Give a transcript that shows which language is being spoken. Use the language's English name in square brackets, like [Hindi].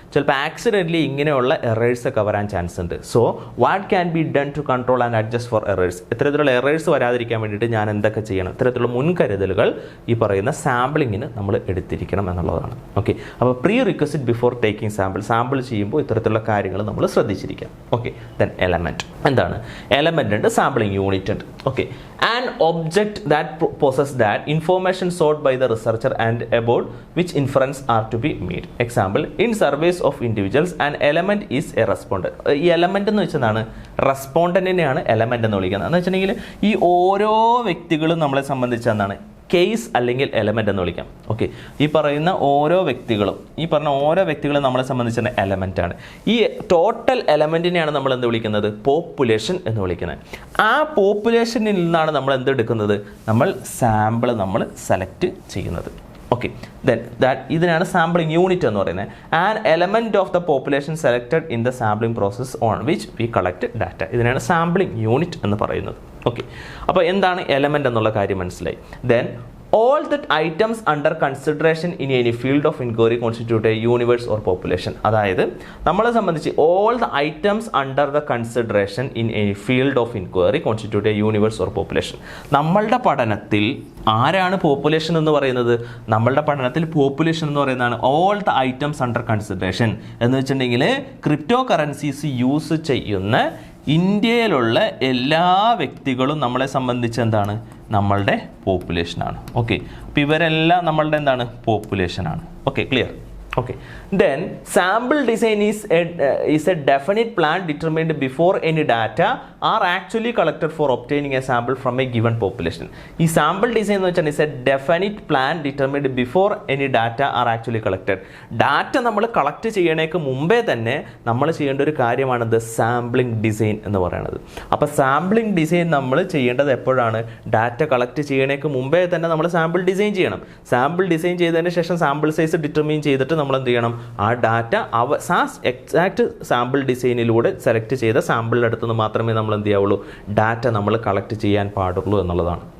[Malayalam] ചിലപ്പോൾ ആക്സിഡൻ്റലി ഇങ്ങനെയുള്ള എറേഴ്സ് ഒക്കെ വരാൻ ചാൻസ് ഉണ്ട്. [English] So what can be done to control and adjust for errors? [Malayalam] ഇത്തരത്തിലുള്ള എറേഴ്സ് വരാതിരിക്കാൻ വേണ്ടിയിട്ട് ഞാൻ എന്തൊക്കെ ചെയ്യണം? ഇത്തരത്തിലുള്ള മുൻകരുതലുകൾ ഈ പറയുന്ന സാമ്പിളിങ്ങിന് നമ്മൾ എടുത്തിരിക്കണം എന്നുള്ളതാണ്. ഓക്കെ, അപ്പോൾ [English] prerequisite before taking sample [Malayalam] ചെയ്യുമ്പോൾ ഇത്തരത്തിലുള്ള കാര്യങ്ങൾ നമ്മൾ ശ്രദ്ധിച്ചിരിക്കാം. Okay, then element. എന്താണ് എലമെൻ്റ്? ഉണ്ട്, സാമ്പിളിംഗ് യൂണിറ്റ് ഉണ്ട്. [English] Okay, an object that possesses that information sought by the researcher and about which inference are to be made. Example, in surveys of individuals an element is a respondent. [Malayalam] ഈ element എന്ന് വെച്ചതാണ് റെസ്പോണ്ടന്റിനെയാണ് element എന്ന് വിളിക്കുന്നത്. എന്ന് വെച്ചിട്ടുണ്ടെങ്കിൽ ഈ ഓരോ വ്യക്തികളും നമ്മളെ സംബന്ധിച്ച് എന്താണ് കേസ് അല്ലെങ്കിൽ എലമെന്റ് എന്ന് വിളിക്കാം. ഓക്കെ, ഈ പറയുന്ന ഓരോ വ്യക്തികളും നമ്മളെ സംബന്ധിച്ച എലമെന്റ് ആണ്. ഈ ടോട്ടൽ എലമെന്റിനെയാണ് നമ്മൾ എന്ത് വിളിക്കുന്നത്, പോപ്പുലേഷൻ എന്ന് വിളിക്കുന്നത്. ആ പോപ്പുലേഷനിൽ നിന്നാണ് നമ്മൾ എന്ത് എടുക്കുന്നത്, നമ്മൾ സാമ്പിൾ നമ്മൾ സെലക്ട് ചെയ്യുന്നത്. ഓക്കെ, ഇതിനാണ് സാമ്പിളിംഗ് യൂണിറ്റ് എന്ന് പറയുന്നത്. [English] An element of the population selected in the sampling process on which we collect data. [Malayalam] ഇതിനാണ് സാമ്പിളിംഗ് യൂണിറ്റ് എന്ന് പറയുന്നത്. ഓക്കെ, അപ്പോൾ എന്താണ് എലമെന്റ് എന്നുള്ള കാര്യം മനസ്സിലായി. [English] Then all that items under consideration in any field of inquiry constitute a universe or population. [Malayalam] അതായത് നമ്മളെ സംബന്ധിച്ച് [English] all the items under the consideration in any field of inquiry constitute a universe or population. [Malayalam] നമ്മളുടെ പഠനത്തിൽ ആരാണ് population എന്ന് പറയുന്നത്? നമ്മളുടെ പഠനത്തിൽ പോപ്പുലേഷൻ എന്ന് പറയുന്നതാണ് [English] all the items under consideration. [Malayalam] എന്ന് വെച്ചിട്ടുണ്ടെങ്കിൽ ക്രിപ്റ്റോ കറൻസീസ് യൂസ് ചെയ്യുന്ന ഇന്ത്യയിലുള്ള എല്ലാ വ്യക്തികളും നമ്മളെ സംബന്ധിച്ച് എന്താണ്, നമ്മളുടെ പോപ്പുലേഷനാണ്. ഓക്കെ, അപ്പോൾ ഇവരെല്ലാം നമ്മളുടെ എന്താണ്, പോപ്പുലേഷനാണ്. Okay, clear? [English] Okay, then sample design is a definite plan determined before any data are actually collected for obtaining a sample from a given population. ഈ sample design [Malayalam] എന്ന് വെച്ചാൽ [English] is a definite plan determined before any data are actually collected. [Malayalam] Data നമ്മൾ collect ചെയ്യണേക്ക് മുമ്പേ തന്നെ നമ്മൾ ചെയ്യേണ്ട ഒരു കാര്യമാണ് ഇത് സാമ്പിളിംഗ് ഡിസൈൻ എന്ന് പറയുന്നത്. അപ്പോൾ സാമ്പിളിംഗ് ഡിസൈൻ നമ്മൾ ചെയ്യേണ്ടത് എപ്പോഴാണ്? ഡാറ്റ കളക്ട് ചെയ്യണേക്ക് മുമ്പേ തന്നെ നമ്മൾ സാമ്പിൾ ഡിസൈൻ ചെയ്യണം. സാമ്പിൾ ഡിസൈൻ ചെയ്തതിന് ശേഷം സാമ്പിൾ സൈസ് ഡിറ്റർമിൻ ചെയ്തിട്ട് നമ്മൾ എന്ത് ചെയ്യണം, ആ ഡാറ്റ എക്സാക്ട് സാമ്പിൾ ഡിസൈനിലൂടെ സെലക്ട് ചെയ്ത സാമ്പിളിൻ്റെ അടുത്ത് നിന്ന് മാത്രമേ നമ്മൾ എന്ത് ചെയ്യാവുള്ളൂ, ഡാറ്റ നമ്മൾ കളക്ട് ചെയ്യാൻ പാടുള്ളൂ എന്നുള്ളതാണ്.